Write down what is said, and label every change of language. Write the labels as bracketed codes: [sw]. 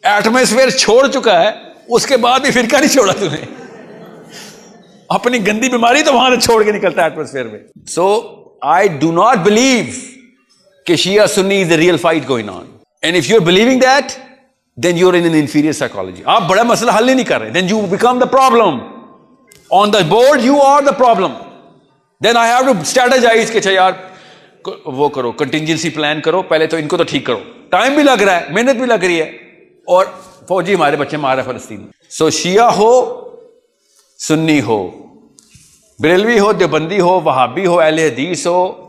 [ur] Atmosphere چھوڑ چکا ہے، اس کے بعد بھی فرقہ نہیں چھوڑا تو نے. اپنی گندی بیماری تو وہاں سے چھوڑ کے نکلتا ہے ایٹماسفیئر میں. [en] So I do not believe کہ Shia Sunni is the real fight going on. And if you are believing that then you're in an inferior psychology. [ur] آپ بڑا مسئلہ حل ہی نہیں کر رہے. [en] then you become the problem. on the board you are the problem. then I have to strategize [ur] کہ یار وہ کرو، [en] contingency plan [ur] کرو، پہلے تو ان کو تو ٹھیک کرو. ٹائم بھی لگ رہا ہے، محنت بھی لگ رہی ہے، اور فوجی ہمارے بچے مار رہے فلسطین. سو شیعہ ہو، سنی ہو، بریلوی ہو، دیوبندی ہو، وہابی ہو، اہل حدیث ہو،